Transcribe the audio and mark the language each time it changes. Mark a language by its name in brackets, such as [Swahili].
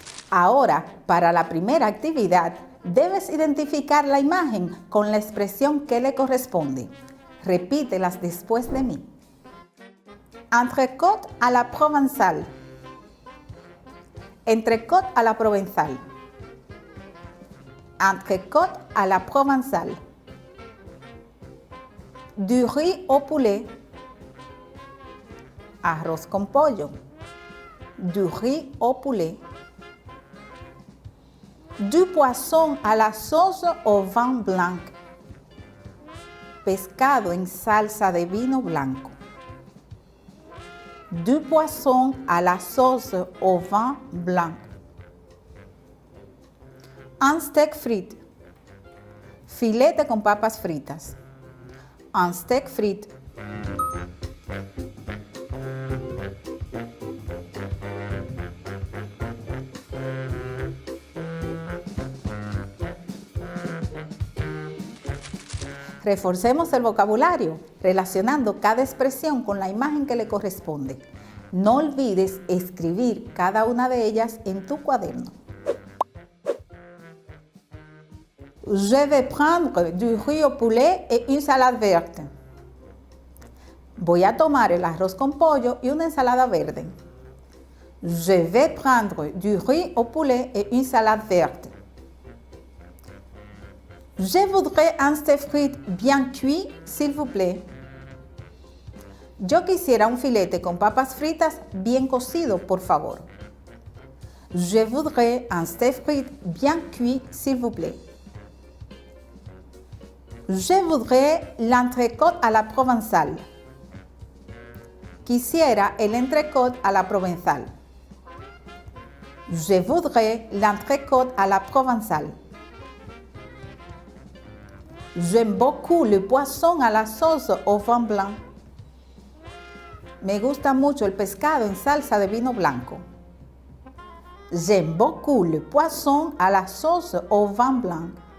[Spanish] Ahora, para la primera actividad, debes identificar la imagen con la expresión que le corresponde. Repítelas después de mí. [French] Entrecôte à la provençale. Entrecôte à la provençale. Entrecôte à la provençale. Du riz au poulet. [Spanish] Arroz con pollo. [French] Du riz au poulet. Du poisson à la sauce au vin blanc. [Spanish] Pescado en salsa de vino blanco. [French] Du poisson à la sauce au vin blanc. Un steak frit. [Spanish] Filete con papas fritas. [French] Un steak frit. [Spanish] Reforcemos el vocabulario, relacionando cada expresión con la imagen que le corresponde. No olvides escribir cada una de ellas en tu cuaderno. [French] Je vais prendre du riz au poulet et une salade verte. [Spanish] Voy a tomar el arroz con pollo y una ensalada verde. [French] Je vais prendre du riz au poulet et une salade verte. Je voudrais un steak frit bien cuit, s'il vous plaît. [Spanish] Yo quisiera un filete con papas fritas bien cocido, por favor. [French] Je voudrais un steak frit bien cuit, s'il vous plaît. Je voudrais l'entrecôte à la provençale. [Spanish] Quisiera el entrecôte à la provençale. [French] Je voudrais l'entrecôte à la provençale. J'aime beaucoup le poisson à la sauce au vin blanc. [Spanish] Me gusta mucho el pescado en salsa de vino blanco. [French] J'aime beaucoup le poisson à la sauce au vin blanc.